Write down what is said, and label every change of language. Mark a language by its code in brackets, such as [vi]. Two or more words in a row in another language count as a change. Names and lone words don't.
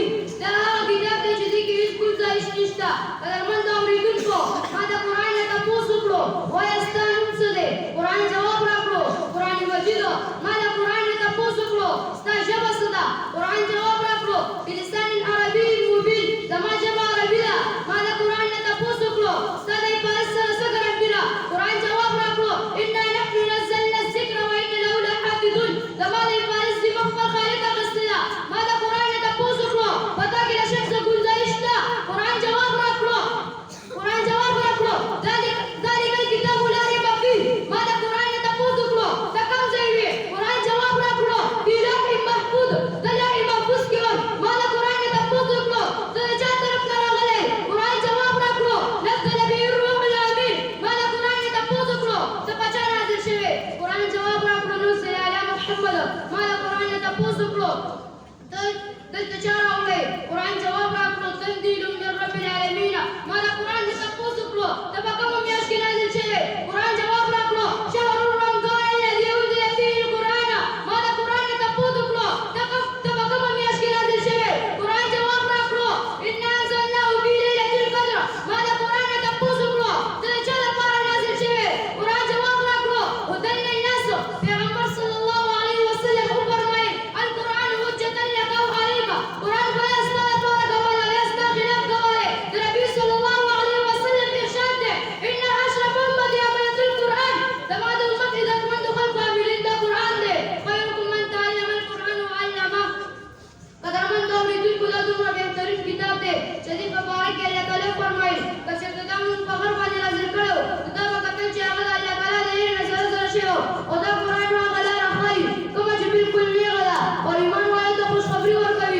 [ps] دا هغه کتاب دی چې دې کې هېڅ ګنجایش نشته. قدرمندو اورېدونکو، ما د قرآن نه تپوس وکړو: وایه ستا نوم څه دی؟ قرآن جواب راکړو: قرآن مجید. ما د قرآن نه تپوس وکړو: ستا ژبه څه ده؟ قرآن جواب راکړو: [ar] بلسان عربي مبین. [ps] زما ژبه عربي ده. ما د قرآن نه تپوس وکړو: ستا د عبادت سره څه ګرانټي ده؟ قرآن جواب راکړو: [ar] انا نحن نزلنا الذکر وانا له لحافظون. [ps] زما د عبادت ذمه خپل خالق اخیستې ده. ما د قرآن نه تپوس وکړو: په تا کې د شک څه ګنجایش شته؟ قرآن جواب راکړو: [ar] ذلک الکتاب لا ریب فیه. [ps] ما د قرآن نه تپوس وکړو: ته کوم ځای وې؟ قرآن جواب راکړو: [ar] فی لوح محفوظ. [ps] زه لوح محفوظ کې وم. ما د قرآن نه تپوس وکړو: زه د چا طرف نه راغلی؟ قرآن جواب راکړو: [ar] نزل به الروح الامین. [ps] ما د قرآن نه تپوس وکړو: ته په چا نازل شوې؟ قرآن جواب راکړو: [ar] نزل علی محمد. [ps] ما د قرآن نه تپوس وکړو: ته دلته چا راوړی؟ قرآن جواب راکړو: [ar] تنزیل من رب العالمین. [ps] ما د قرآن نه تپوس وکړو: ته په کومه میاشت کې نازل شوې؟ قرآن جواب راکړو: [ar] شهر رمضان الذي انزل فيه القرآن. [ps] ما د قرآن نه تپوس وکړو: ته په کومه میاشت کې نازل شوې؟ قرآن جواب راکړو: [ar] انا انزلناه فی لیلة القدر. [ps] ما د قرآن نه تپوس وکړو: ته د چا لپاره نازل شوې؟ قرآن جواب راکړو: [ar] هدى للناس. [ps] پیغمبر [ar] صلی الله علیه وسلم [ps] وفرمایل: [ar] القرآن حجة لك او عليك. [ps] قرآن خو یا ستا لپاره ګواه ده یا ستا خلاف ګواه دی. د نبي [ar] صلی الله علیه وسلم [ps] ارشاد دی: [ar] ان اشرف امتي حملة القرآن. [ps] زما د امت عزتمندو خلکو حاملین د قرآن دی. [ar] خیرکم من تعلم القرآن وعلمه. [ps] قدرمندو اورېدونکو، دا دومره بهترین کتاب دی چې دې په باره کې الله تعالی فرمایل: که چېرته دا مونږ په غر باندې نازل کړی و، نو دا به کتل چې هغه د الله تعالی د هیرې نه سره سره شوی و. او دا قرآن هغه لاره ښایي کومه چې بالکل نیغه ده او ایمان والو ته خوشخبري ورکوي.